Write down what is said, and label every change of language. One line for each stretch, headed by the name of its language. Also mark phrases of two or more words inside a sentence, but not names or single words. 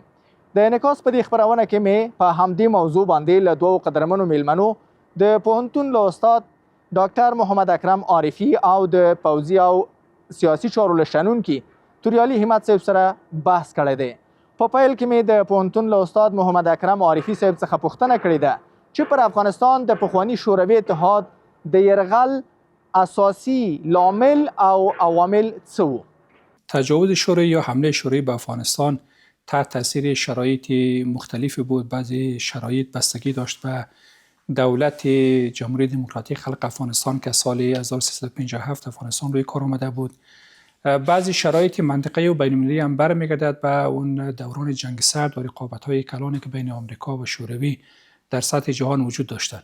Pashto: د انعکاس په دې خپرونه کې مې په همدې موضوع باندې له دوو قدرمنو میلمنو د پوهنتون له استاد ډاکټر محمد اکرم عارفي او د پوځي او سیاسي چارو له شنونکي توریالي همت صاحب سره بحث کړی دی. په پیل کې مې د پوهنتون له استاد محمد اکرم عارفي صاحب څخه پوښتنه کړې ده چې پر افغانستان د پخواني شوروي اتحاد د یرغل اساسی لامل او عوامل څه وو؟
Persian: تجاوز شوروی یا حمله شوروی به افغانستان تحت تاثیر شرایط مختلفی بود. بعضی شرایط بستگی داشت به دولت جمهوری دموکراتیک خلق افغانستان که سال 1357 افغانستان روی کار آمده بود. بعضی شرایط منطقه‌ای و بین‌المللی هم برمیگردد به اون دوران جنگ سرد و رقابت‌های کلانی که بین آمریکا و شوروی در سطح جهان وجود داشتند.